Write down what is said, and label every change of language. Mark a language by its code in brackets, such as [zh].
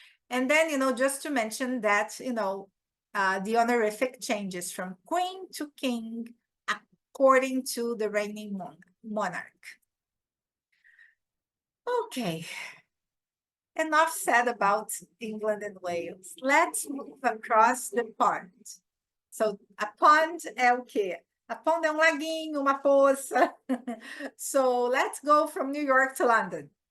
[en] And then, you know, just to mention that, you know, the honorific changes from queen to king according to the reigning monarch. Okay. Enough said about England and Wales. Let's move across the pond. So [pt] a pond é o quê? A pond é um laguinho, uma poça. [en] So let's go from New York to London.